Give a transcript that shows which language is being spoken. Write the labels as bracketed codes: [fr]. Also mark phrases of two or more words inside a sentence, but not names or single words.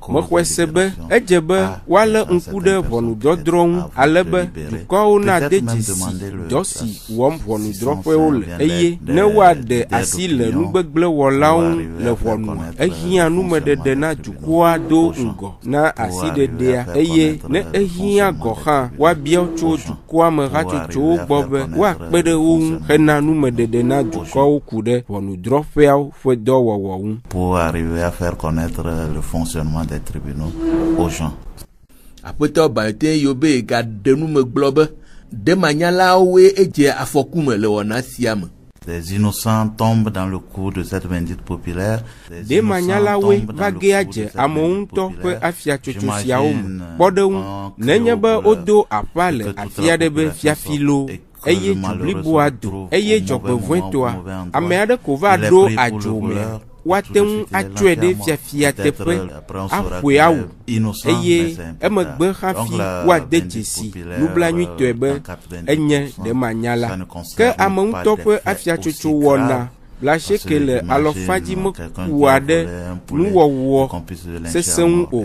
[ee] Mexɔe se be edze be woalé ŋku ɖe ʋɔnudɔdrɔ̃ ŋu ale be dukɔwo nade dzesi dɔ si wɔm ʋɔnudrɔ̃ƒewo le eye ne woaɖe asi le nugbegblẽwɔlawo ŋu le ʋɔnua, ehiã numeɖeɖe na dukɔa do ŋgɔ na asiɖeɖea eye ne ehia gɔ hã woabia tso dukɔa me hatsotso wo gbɔ be woakpe ɖe wo ŋu hena numeɖeɖe na dukɔwo ku ɖe ʋɔnudrɔ̃ƒeawo ƒe dɔwɔwɔ ŋu. [fr] Pour arriver à faire connaître le fonctionnement des tribunaux aux gens. [ee] Aƒetɔ Bayote Yobe gaɖe nume gblɔ be demanyalawoe edze afɔku me le wɔna sia me. [fr] Des innocents tombent dans le coup de cette vindicte populaire. [ee] Demanyalawoe va ge adze amewo ŋutɔ ƒe afiatsotso siawo me. Kpɔ ɖe ŋu nenye be wodo aƒa le afi aɖe be fiafilo eye dzubliboa do eye dzɔgbevɔ̃etɔa ame aɖe ko va ɖo adzo me woate ŋu atsɔe ɖe fiafia teƒe aƒoe awu eye emegbe hafi woade dzesi nublanuitɔe be enye demanyala ke ame ŋutɔ ƒe afiatsotso wɔna blaseke le alɔfadzimeku aɖe nuwɔwɔ sesẽ ŋu o.